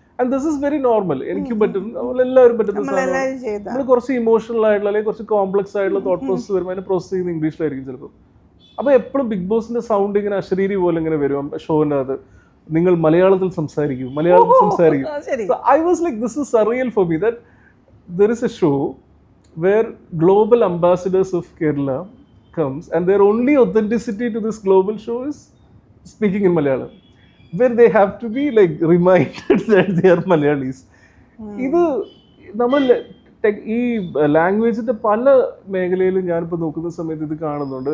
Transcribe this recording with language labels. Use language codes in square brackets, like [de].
[en] And this is very normal. [ml] എനിക്കും പറ്റും, നമ്മളെല്ലാവരും പറ്റുന്ന സാധനം. നമ്മൾ കുറച്ച് ഇമോഷണൽ ആയിട്ടുള്ള അല്ലെങ്കിൽ കുറച്ച് കോംപ്ലക്സ് ആയിട്ടുള്ള തോട്ട് പ്രോസസ് വരുമ്പോൾ അതിനെ പ്രോസസ് ചെയ്യുന്ന ഇംഗ്ലീഷിലായിരിക്കും ചിലപ്പോൾ. അപ്പോൾ എപ്പോഴും ബിഗ് ബോസിന്റെ സൗണ്ട് ഇങ്ങനെ അശരീരി പോലെ ഇങ്ങനെ വരും ഷോന്റെ അത്. നിങ്ങൾ മലയാളത്തിൽ സംസാരിക്കും, മലയാളത്തിൽ സംസാരിക്കും. [en] I was like, this is surreal for me that there is a show where global ambassadors of Kerala comes and their only authenticity to this global show is speaking in Malayalam, where they have to be like reminded that they are Malayalis. [ml] ഇത് നമ്മൾ ഈ ലാംഗ്വേജിന്റെ പല മേഖലയിലും ഞാനിപ്പോൾ നോക്കുന്ന സമയത്ത് ഇത് കാണുന്നുണ്ട്.